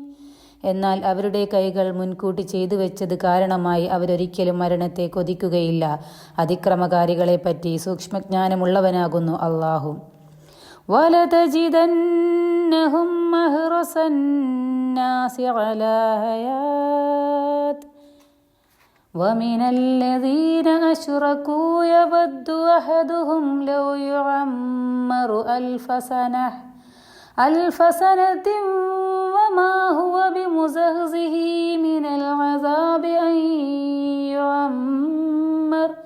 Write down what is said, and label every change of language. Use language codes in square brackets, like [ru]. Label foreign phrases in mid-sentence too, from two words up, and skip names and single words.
[ml] എന്നാൽ അവരുടെ കൈകൾ മുൻകൂട്ടി ചെയ്തു വെച്ചത് കാരണമായി അവരൊരിക്കലും മരണത്തെ കൊതിക്കുകയില്ല. അതിക്രമകാരികളെപ്പറ്റി സൂക്ഷ്മജ്ഞാനമുള്ളവനാകുന്നു അല്ലാഹു. [ar] ولتجدنهم أحرص الناس على حياة ومن الذين أشركوا يود أحدهم لو يعمر ألف سنة وما هو بمزحزحه من العذاب أن يعمر